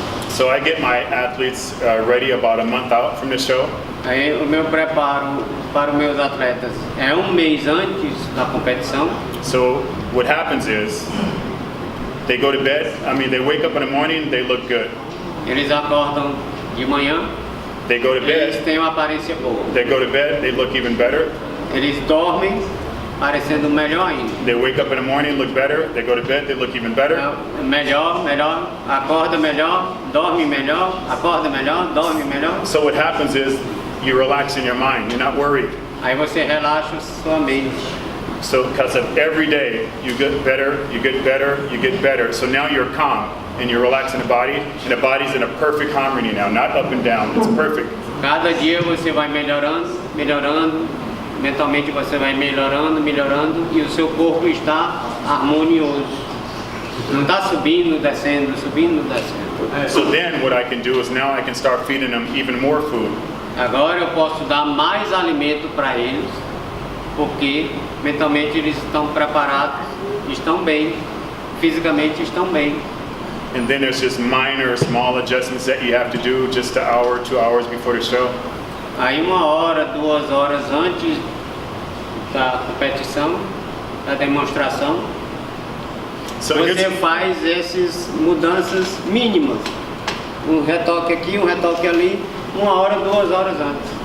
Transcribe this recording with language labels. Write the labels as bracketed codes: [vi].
[en] So I get my athletes ready about a month out from the show. [pt] Aí o meu preparo para os meus atletas é 1 mês antes da competição. [en] So what happens is they go to bed. They wake up in the morning, they look good. [pt] Eles acordam de manhã. [en] They go to bed. [pt] Eles têm uma aparência boa. [en] They go to bed, they look even better. [pt] Eles dormem parecendo melhor ainda. [en] They wake up in the morning, look better. They go to bed, they look even better. [pt] Melhor, acorda melhor, dorme melhor, acorda melhor, dorme melhor. [en] So what happens is you relax in your mind. You're not worried. [pt] Aí você relaxa sua mente. [en] So because of every day you get better, you get better, you get better. So now you're calm and you're relaxing the body, and the body's in a perfect harmony now, not up and down. It's perfect. [pt] Cada dia você vai melhorando. Mentalmente você vai melhorando e o seu corpo está harmonioso. Não está subindo, descendo. [en] So then what I can do is now I can start feeding them even more food. [pt] Agora eu posso dar mais alimento para eles, porque mentalmente eles estão preparados, estão bem, fisicamente estão bem. [en] And then there's just minor, small adjustments that you have to do just an hour, 2 hours before the show. [pt] Aí 1 hora, 2 horas antes da competição, da demonstração, você faz essas mudanças mínimas. Um retoque aqui, um retoque ali, 1 hora, 2 horas antes.